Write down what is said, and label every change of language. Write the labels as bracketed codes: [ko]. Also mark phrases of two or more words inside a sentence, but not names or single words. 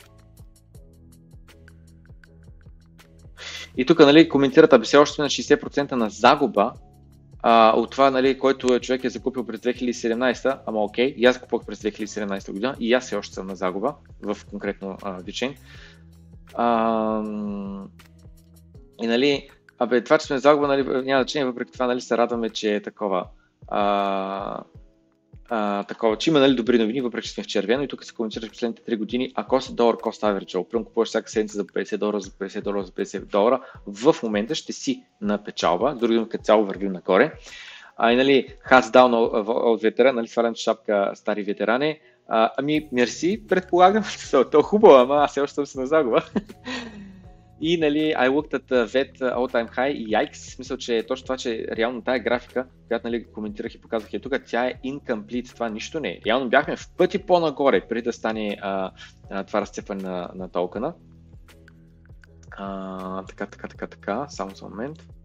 [bg] И тук, нали, коментират, все още сме на 60% на загуба от това, нали, който човек е закупил през 2017, ама окей, и аз купувах през 2017 година и аз все още съм на загуба в конкретно VeChain. И нали, това, че сме на загуба, нали, няма значение, въпреки това, нали, се радваме, че е такова. такова, че има, нали, добри новини, въпреки че сме в червено и тук се коментираш последните 3 години, ако си долар [en] cost average, [bg] прямо купуваш всяка седмица за $50, за $50, за $50, в момента ще си на печалба, дори думи като цяло вървим нагоре. И нали, [en] hats down [bg] от ветеран, нали, свалям шапка стари ветерани. Ами, мерси, предполагам, то е хубаво, ама аз все още съм се на загуба. И нали, [en] I looked at VET all time high [bg] и yikes, в смисъл, че точно това, че реално тая графика, която нали, коментирах и показах тук, тя е incomplete, това нищо не е. Реално бяхме в пъти по-нагоре, преди да стане това разцепване на токена. Така, само за момент.